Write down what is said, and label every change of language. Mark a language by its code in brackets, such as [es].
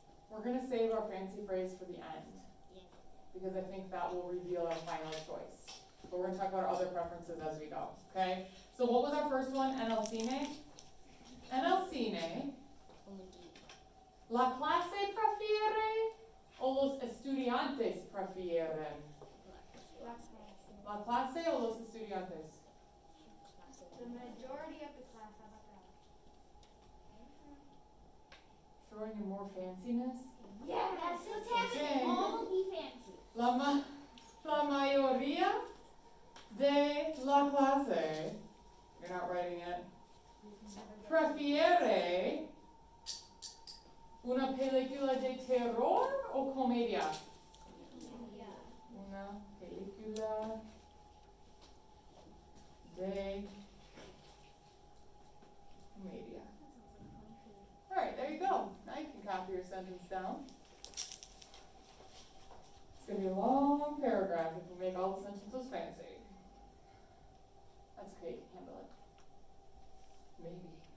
[en] We're going to save our fancy phrase for the end. Yeah. Because I think that will reveal our final choice. But we're going to talk about our other preferences as we go. Okay? So what was our first one? [es] En el cine? En el cine. La clase prefiere o los estudiantes prefieren? La clase o los estudiantes? [en] The majority of the class, how about that? Throwing in more fanciness? Yeah, that's so Okay. all be fancy. [es] La mayoría de la clase, [en] you're not writing it, [es] prefiere una película de terror o comedia? Una película de comedia. [en] Alright, there you go. Now you can copy your sentence down. It's going to be a long paragraph if we make all the sentences fancy. That's okay, you can handle it. Maybe.